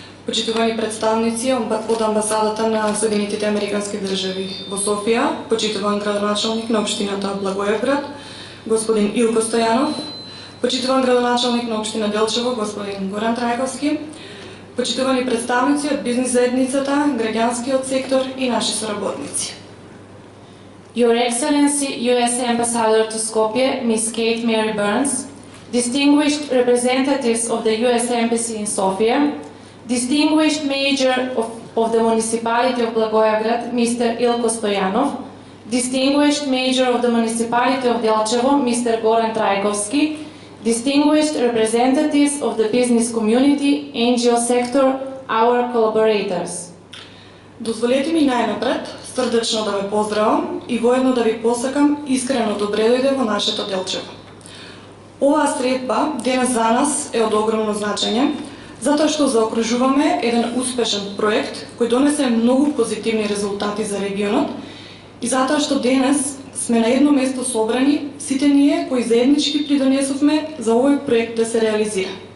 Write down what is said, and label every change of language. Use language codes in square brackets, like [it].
[mk] почитувани представници од амбасадата на Соединетите Американски држави во Софија, почитуван градоначалник на општината Благоевград, господин Илко Стојанов, почитуван градоначалник на општина Делчево, господин Горан Трајковски, почитувани представници од бизнис заедницата, граѓанскиот сектор и наши соработници. [en] Your Excellency, U.S. Ambassador to Skopje, Ms. Kate Mary Burns, distinguished representatives of the U.S. Embassy in Sofia, distinguished Mayor of the Municipality of Blagoevgrad, Mr. Ilko Stojanov, distinguished Mayor of the Municipality of Delchevo, Mr. Goran Trajkovski, distinguished representatives of the business community, NGO sector, our collaborators. [mk] Дозволете ми најнапред срдечно да ве поздравам и воедно да ви посакам искрено добре дојде во нашето Делчево. Оваа средба денес за нас е од огромно значење, затоа што заокружуваме еден успешен проект кој донесе многу позитивни резултати за регионот и затоа што денес сме на едно место собрани сите ние кои заеднички придонесовме за овој проект да се реализира.